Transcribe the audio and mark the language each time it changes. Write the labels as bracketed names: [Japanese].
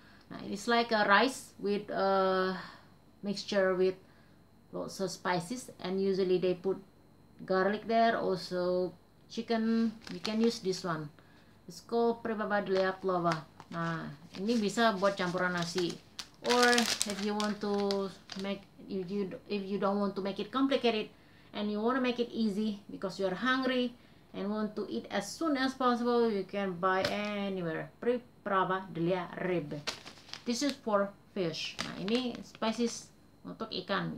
[English] Nah, it's like a rice with mixture with lots of spices, and usually they put garlic there, also chicken. You can use this one. It's called Preparadelia plava. [Indonesian] Nah, ini bisa buat campuran nasi. [English] Or if you want to make, if you don't want to make it complicated and you want to make it easy because you're hungry and want to eat as soon as possible, you can buy anywhere. Preparadelia rib. This is for fish. [Indonesian] Nah, ini spices untuk ikan.